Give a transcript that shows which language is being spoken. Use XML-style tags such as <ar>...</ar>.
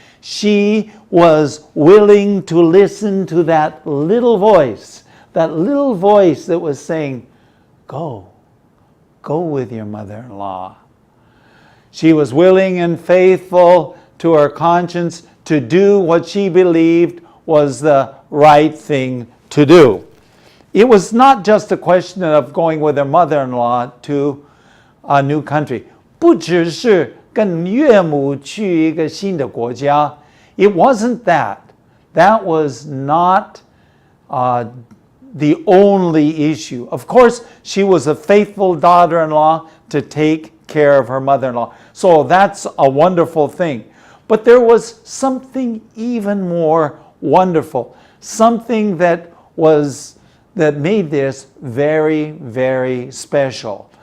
<en>She was willing to listen to that little voice that was saying, go with your mother-in-law. She was willing and faithful to her conscience to do what she believed was the right thing to do. It was not just a question of going with her mother-in-law to a new country.</en> <zh>不只是跟岳母去一个新的国家.</zh> <en>It wasn't that. That was not the only issue. Of course, she was a faithful daughter-in-law to take care of her mother-in-law. So that's a wonderful thing. But there was something even more wonderful, something that made this very, very special.</en>